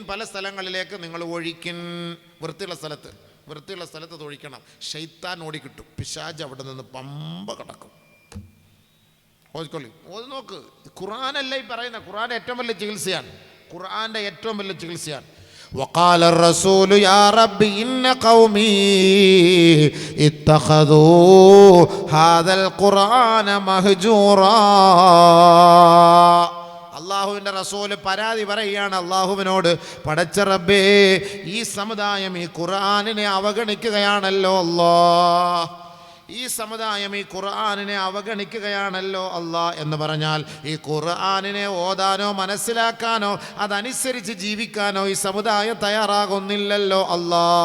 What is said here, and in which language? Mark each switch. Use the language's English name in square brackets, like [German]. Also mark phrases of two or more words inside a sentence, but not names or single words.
[Malayalam] പല സ്ഥലങ്ങളിലേക്ക് നിങ്ങൾ ഒഴിക്കിൻ. വൃത്തിയുള്ള സ്ഥലത്ത് അത് ഒഴിക്കണം. ശൈത്താൻ ഓടിക്കിട്ടും, പിശാച് അവിടെ നിന്ന് പമ്പ കടക്കും. ഓതിക്കൊള്ളി, ഓതി നോക്ക്. ഖുർആനല്ല ഈ പറയുന്ന, ഖുർആൻ ഏറ്റവും വലിയ ചികിത്സയാണ്. ഖുർആൻ്റെ ഏറ്റവും വലിയ ചികിത്സയാണ്. [Arabic] وقال الرسول يا رب إن قومي اتخذوا هذا القرآن مهجورا. [Malayalam] അള്ളാഹുവിൻ്റെ റസൂല് പരാതി പറയുകയാണ് അള്ളാഹുവിനോട്, പടച്ച റബ്ബേ, ഈ സമുദായം ഈ ഖുർആനിനെ അവഗണിക്കുകയാണല്ലോ അല്ലാഹ്, ഈ സമുദായം ഈ ഖുർആനിനെ അവഗണിക്കുകയാണല്ലോ അല്ലാ. എന്ന് പറഞ്ഞാൽ ഈ ഖുർആനിനെ ഓതാനോ മനസ്സിലാക്കാനോ അതനുസരിച്ച് ജീവിക്കാനോ ഈ സമുദായം തയ്യാറാകുന്നില്ലല്ലോ അല്ലാ.